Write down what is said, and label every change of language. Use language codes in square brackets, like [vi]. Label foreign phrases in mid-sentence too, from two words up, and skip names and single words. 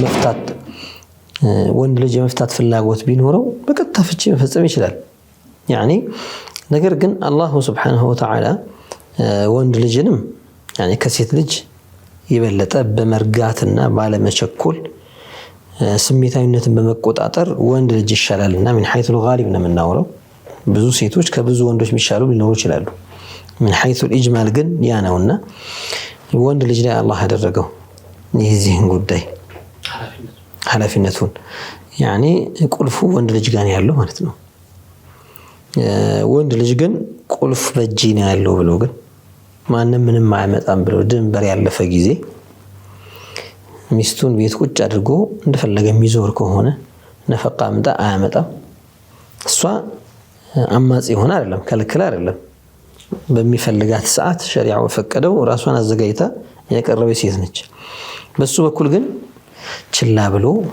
[am] የመፍታት ፍላጎት ቢኖረው በቀጥታ ፍቺ መፈጸም ይችላል يعني ነገር ግን አላህ [ar] سبحانه وتعالى [am] ወንድ ልጅንም يعني ከሴት ልጅ ይበለጠ በመርጋትና ባለመቸኮል ስሜታዊነትን በመቆጣጠር ወንድ ልጅ ይሻላልና [ar] من حيث الغالب [am] ነው የምናወራው ብዙ ሴቶች ከብዙ ወንዶች የሚሻሉ ሊኖሩ ይችላሉ [ar] من حيث الإجمال [am] ግን ያ ነውና ወንድ ልጅ ላይ አላህ ያደረገው ይህን ጉዳይ ኃላፊነቱን يعني ቁልፉ ወንድ ልጅ ጋር ያለው ማለት ነው ወንድ ልጅ ግን ቁልፍ በእጅ ነው ያለው ብሎ ግን ማንንም ምንም ማያመጣም ብሎ ድንበር ያለፈ ጊዜ ሚስቱን ቤት ቁጭ አድርጎ እንደፈለገ የሚዞር ከሆነ ነፈቃ አምጣ አያመጣም እሷ አማጺ ሆነ አይደለም ከልክል አይደለም በሚፈልጋት ሰዓት ሸሪዓው ፈቀደው ራሷን አዘጋጅታ ያቀረበች ሴት ነች በሱ በኩል ግን ችላ ብሎ